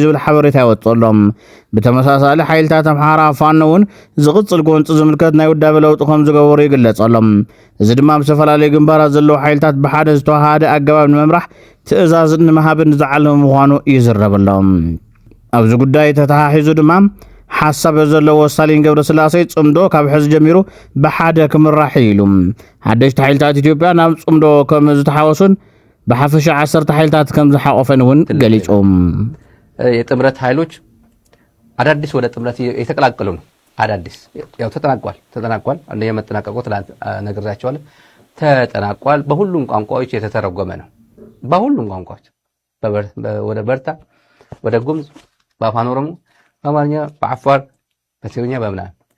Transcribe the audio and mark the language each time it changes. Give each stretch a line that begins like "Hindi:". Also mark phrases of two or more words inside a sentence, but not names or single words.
Tigrinya: ዝብል ሓበሬታ ይወጽሎም ብተመሳሳሊ ሓይልታት ኣምሓራ ፋኖውን ዝቕጽል ጎንፂ ዝምልከት ናይ ውዳበ ለውጢ ከም ዝገበሩ ይግለጸሎም እዚ ድማ ብዝተፈላለዩ ግንባራት ዘለዉ ሓይልታት ብሓደ ዝተዋሃደ ኣገባብ ንምምራሕ ትእዛዝ ንምሃብን ዝዓለመ ምዃኑ ይዝረበሎም ኣብዚ ጉዳይ ተተሓሒዙ ድማ ሓሳብ ዘለዎ ስታሊን ገብረስላሴ ጽምዶ ካብ ሕዚ ጀሚሩ ብሓደ ክምራሕ ኢሉ ሓደሽቲ ሓይልታት ኢትዮጵያ ናብ ጽምዶ ከም ዝተሓወሱን በሐፈሻ 10 ኃይልታት ከም ዝሓቆፈን ውን ገሊጾም
Amharic: የጥምረት ኃይሎች አዳዲስ ወደ ጥምረት የተቀላቀሉ ነው አዳዲስ ያው ተጠናቋል አንደኛ መጠናቀቁ ትላንት ነግሬያቸዋለሁ ተጠናቋል በሁሉም ቋንቋዎች የተተረጎመ ነው በሁሉም ቋንቋዎች ወደ በርታ ወደ ጉምዝ በአፋን ኦሮሞ በአማርኛ በአፋር በትግርኛ በምናምን